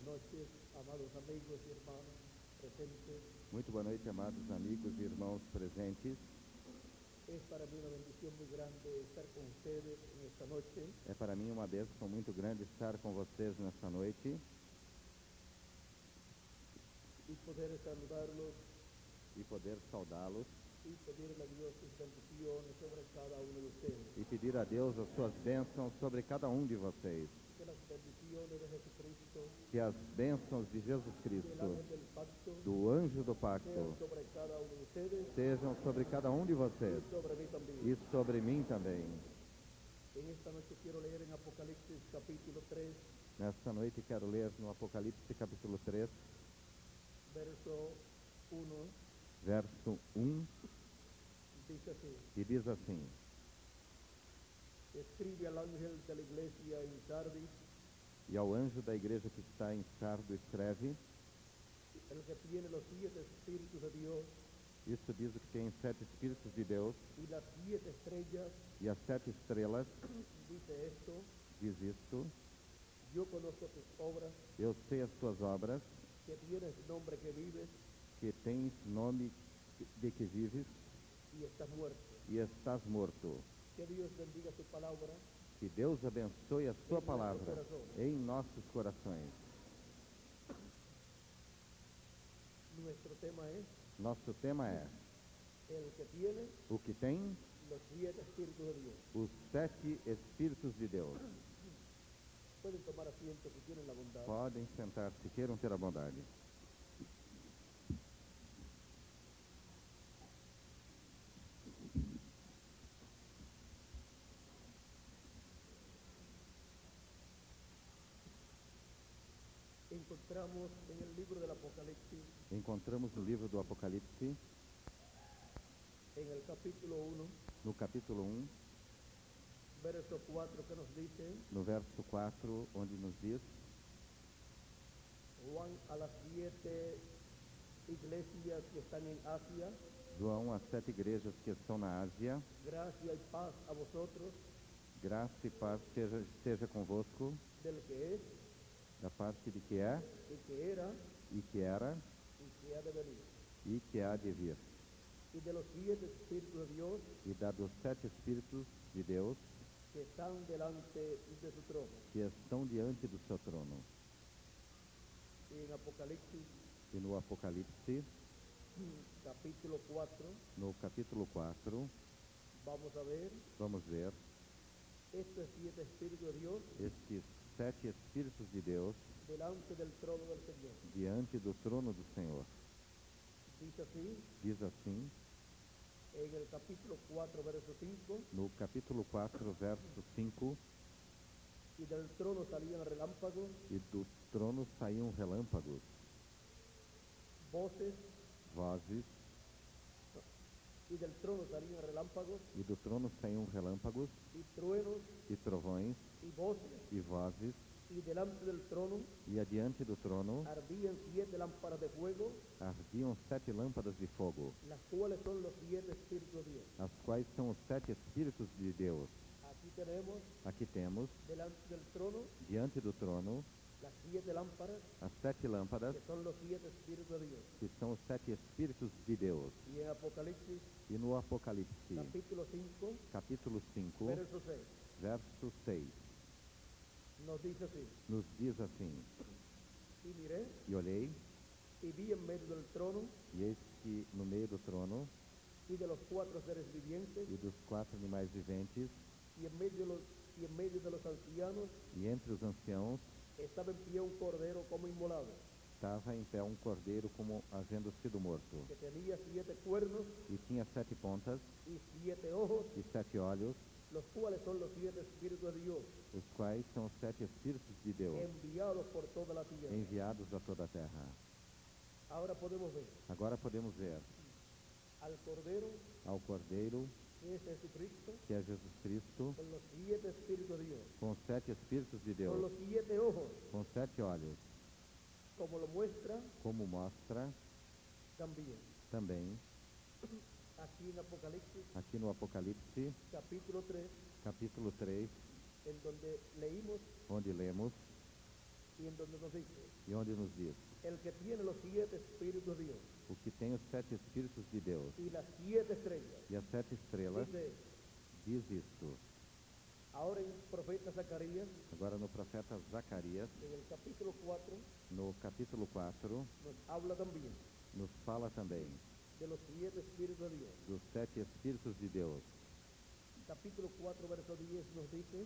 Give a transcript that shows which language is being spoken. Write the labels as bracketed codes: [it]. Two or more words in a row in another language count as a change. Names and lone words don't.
[es] noches, amados amigos y hermanos presentes. [pt] Muito boa noite, amados amigos e irmãos presentes. [es] Es para mí una bendición muy grande estar con ustedes en esta noche [pt] É para mim uma bênção muito grande estar com vocês nesta noite [es] y poder saludarlos [pt] e poder saudá-los [es] y pedirle a Dios sus bendiciones sobre cada uno de ustedes. [pt] e pedir a Deus as suas bênçãos sobre cada um de vocês. [es] Que las bendiciones de Jesucristo, [pt] Que as bênçãos de Jesus [es] del [pt] Cristo, [es] ángel del pacto, [pt] do anjo do [es] sean [pt] pacto, [es] sobre cada uno de ustedes [pt] sejam sobre cada um de vocês [es] y sobre mí también. [pt] e sobre mim também. [es] En esta noche quiero leer en Apocalipsis capítulo 3, [pt] Nesta noite quero ler no Apocalipse capítulo 3, [es] verso 1, [pt] verso 1, [es] dice así: [pt] que diz assim: [es] escribe al ángel de la iglesia en Sardis, [pt] E ao anjo da igreja que está em Sardo escreve, [es] el que tiene los 7 espíritus de Dios [pt] isso diz o que tem 7 Espíritos de Deus [es] y las 7 estrellas, [pt] e as 7 estrelas, [es] dice esto: [pt] diz isto: [es] yo conozco tus obras, [pt] eu sei as tuas obras, [es] que tienes nombre que vives [pt] que tens nome de que vives [es] y estás muerto. [pt] e estás morto. [es] Que Dios bendiga su palabra. [pt] Que Deus abençoe a sua palavra em nossos corações. [es] Nuestro tema es [pt] Nosso tema é [es] el que tiene [pt] o que tem [es] los 7 espíritus de Dios. [pt] os 7 Espíritos de Deus. [es] Pueden tomar asiento si tienen la bondad. [pt] Podem sentar se queiram ter a bondade. [es] Encontramos en el libro del Apocalipsis, [pt] Encontramos no livro do Apocalipse, [es] en el capítulo 1, [pt] no capítulo 1, [es] verso 4, que nos dice: [pt] no verso 4, onde nos diz: [es] Juan a las 7 iglesias que están en Asia, [pt] João, às 7 igrejas que estão na Ásia, [es] gracia y paz a vosotros, [pt] graça e paz seja convosco, [es] del que es, [pt] da parte de que é, [es] y que era, [pt] e que era, [es] y que ha de venir. [pt] e que há de vir, [es] Y de los 7 espíritus de Dios [pt] e da dos 7 Espíritos de Deus [es] que están delante de su trono. [pt] que estão diante do seu trono. [es] Y en Apocalipsis, [pt] E no Apocalipse, [es] capítulo 4, [pt] no capítulo 4, vamos ver estes [es] estos 7 espíritus de Dios [pt] 7 Espíritos de Deus [es] delante del trono del Señor. [pt] diante do trono do Senhor. [es] Dice así, [pt] Diz assim, [es] en el capítulo 4, verso 5, [pt] no capítulo 4, verso 5, [es] y del trono salían relámpagos, [pt] e do trono saíam relâmpagos, [es] voces, [pt] vozes, [es] y del trono salían relámpagos, [pt] e do trono saíam relâmpagos, [es] y truenos, [pt] e trovões, [es] y voces, [pt] e vozes, [es] y delante del trono [pt] e adiante do trono [es] ardían 7 lámparas de fuego, [pt] ardiam 7 lâmpadas de fogo, [es] las cuales son los 7 espíritus de Dios. [pt] as quais são os 7 Espíritos de Deus. [es] Aquí tenemos [pt] Aqui temos, [es] delante del trono [pt] diante do trono, [es] las 7 lámparas, [pt] as 7 lâmpadas, [es] que son los 7 espíritus de Dios. [pt] que são os 7 Espíritos de Deus. [es] Y en Apocalipsis, [pt] E no Apocalipse, [es] capítulo 5, [pt] capítulo 5, [es] verso 6, [pt] verso 6, [es] nos dice así: [pt] nos diz assim: [es] y miré, [pt] E olhei, [es] y vi en medio del trono [pt] e eis que no meio do trono, [es] y de los 4 seres vivientes, [pt] e dos 4 animais viventes, [es] y en medio de los ancianos, [pt] e entre os anciãos, [es] estaba en pie un cordero como inmolado, [pt] estava em pé um cordeiro como havendo sido morto, [es] que tenía 7 cuernos [pt] e tinha 7 pontas [es] y 7 ojos, [pt] e 7 olhos, [es] los cuales son los 7 espíritus de Dios, [pt] os quais são os 7 Espíritos de Deus, [es] enviados por toda la tierra. [pt] enviados a toda a terra. [es] Ahora podemos ver [pt] Agora podemos ver [es] al cordero, [pt] ao cordeiro, [es] que es Jesucristo, [pt] que é Jesus Cristo, [es] con los 7 espíritus de Dios, [pt] com os 7 Espíritos de [es] con los [pt] Deus, [es] 7 ojos, [pt] com 7 olhos, [es] como lo muestra [pt] como mostra [es] también [pt] também [es] aquí en Apocalipsis, [pt] aqui no Apocalipse, [es] capítulo 3, [pt] capítulo 3, [es] en donde leímos [pt] onde lemos [es] y en donde nos dice, [pt] e onde nos diz: [es] el que tiene los 7 espíritus de Dios [pt] o que tem os 7 Espíritos de Deus [es] y las 7 estrellas, [pt] e as 7 estrelas, [es] dice, [pt] diz isto. [es] ahora en el profeta Zacarías, [pt] Agora no profeta Zacarias, [es] en el capítulo 4, [pt] no capítulo 4, [es] nos habla también [pt] nos fala também [es] de los 7 espíritus de Dios. [pt] dos 7 Espíritos de Deus. [es] Capítulo 4, verso 10 nos dice,